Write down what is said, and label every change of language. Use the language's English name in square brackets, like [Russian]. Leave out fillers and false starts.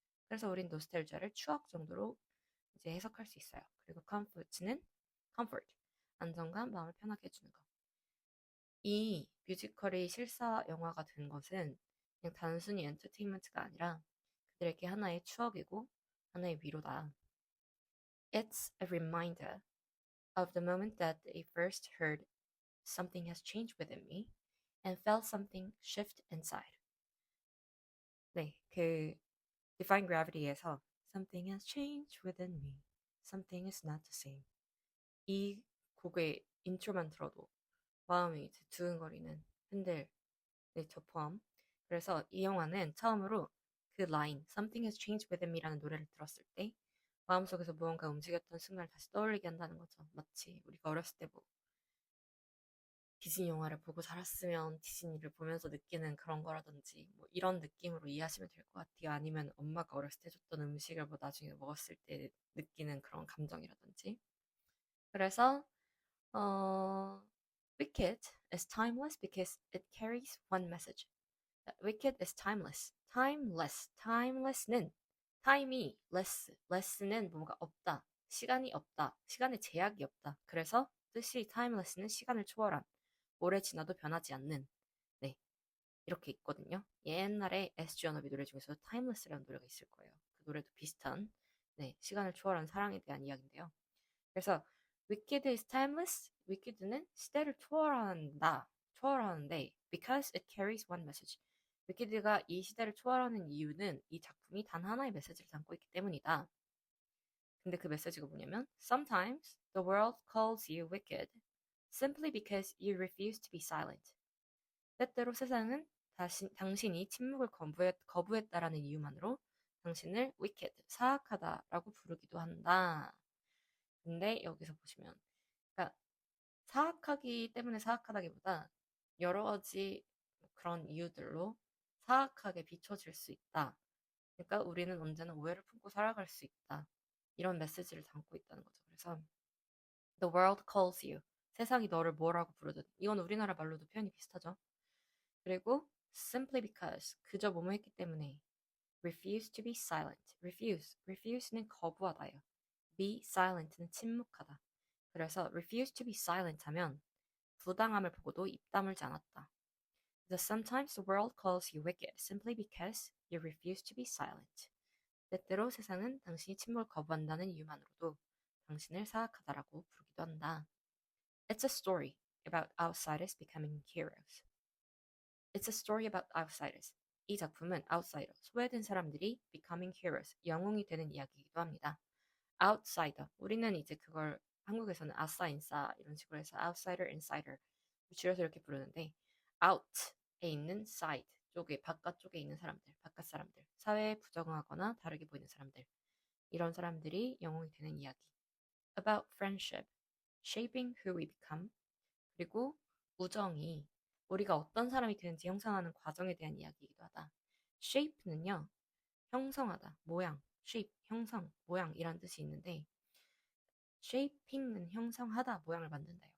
[Korean] 그래서 우린 노스텔지아를 추억 정도로 이제 해석할 수 있어요. 그리고 comfort, 안정감, 마음을 편하게 해주는 것. 이 뮤지컬이 실사 영화가 된 것은 그냥 단순히 엔터테인먼트가 아니라 그들에게 하나의 추억이고 하나의 위로다. [English] It's a reminder of the moment that they first heard something has changed within me and felt something shift inside. [Korean] 네, 그 Defying Gravity에서 [English] something has changed within me, something is not the same. [Korean] 이 곡의 인트로만 들어도 마음이 이제 두근거리는 팬들, 저 포함. 그래서 이 영화는 처음으로 그 라인 [English] Something has changed within me [Korean] 라는 노래를 들었을 때 마음속에서 무언가 움직였던 순간을 다시 떠올리게 한다는 거죠. 마치 우리가 어렸을 때 뭐 디즈니 영화를 보고 자랐으면 디즈니를 보면서 느끼는 그런 거라든지 뭐 이런 느낌으로 이해하시면 될 것 같아요. 아니면 엄마가 어렸을 때 줬던 음식을 뭐 나중에 먹었을 때 느끼는 그런 감정이라든지. 그래서 어, [English] Wicked is timeless because it carries one message. Wicked is timeless. Timeless. Timeless는 time이 less는 [Korean] 뭔가 없다. 시간이 없다. 시간에 제약이 없다. 그래서 뜻이 timeless는 시간을 초월한, 오래 지나도 변하지 않는. 네, 이렇게 있거든요. 옛날에 SG 워너비 노래 중에서 timeless라는 노래가 있을 거예요. 그 노래도 비슷한, 네, 시간을 초월한 사랑에 대한 이야기인데요. [English] 그래서 wicked is timeless. [Korean] wicked는 시대를 초월한다. 초월하는데 [English] because it carries one message. [Korean] wicked가 이 시대를 초월하는 이유는 이 작품이 단 하나의 메시지를 담고 있기 때문이다. 근데 그 메시지가 뭐냐면 [English] Sometimes the world calls you wicked simply because you refuse to be silent. [Korean] 때때로 세상은 당신이 침묵을 거부했다라는 이유만으로 당신을 wicked, 사악하다라고 부르기도 한다. 근데 여기서 보시면, 그러니까 사악하기 때문에 사악하다기보다 여러 가지 그런 이유들로 사악하게 비춰질 수 있다. 그러니까 우리는 언제나 오해를 품고 살아갈 수 있다. 이런 메시지를 담고 있다는 거죠. [English] 그래서 The world calls you. [Korean] 세상이 너를 뭐라고 부르든. 이건 우리나라 말로도 표현이 비슷하죠. [English] 그리고 simply because. [Korean] 그저 뭐뭐 했기 때문에. [English] refuse to be silent. [Korean] refuse는 거부하다예요. be silent는 침묵하다. 그래서 [English] refuse to be silent [Korean] 하면 부당함을 보고도 입 다물지 않았다. [English] Sometimes the world calls you wicked simply because you refuse to be silent. [Korean] 때때로 세상은 당신이 침묵을 거부한다는 이유만으로도 당신을 사악하다라고 부르기도 한다. [English] It's a story about outsiders becoming heroes. It's a story about outsiders. [Korean] 이 작품은 outsider, 소외된 사람들이 [English] becoming heroes, [Korean] 영웅이 되는 이야기이기도 합니다. outsider, 우리는 이제 그걸 한국에서는 아싸 인싸 이런 식으로 해서 outsider, insider 줄여서 이렇게 부르는데 out에 있는 side 쪽에 바깥쪽에 있는 사람들, 바깥 사람들, 사회에 부정하거나 다르게 보이는 사람들, 이런 사람들이 영웅이 되는 이야기. [English] About friendship, shaping who we become. [Korean] 그리고 우정이 우리가 어떤 사람이 되는지 형성하는 과정에 대한 이야기이기도 하다. shape는요, 형성하다, 모양, shape, 형성, 모양이란 뜻이 있는데 shaping은 형성하다, 모양을 만든다요.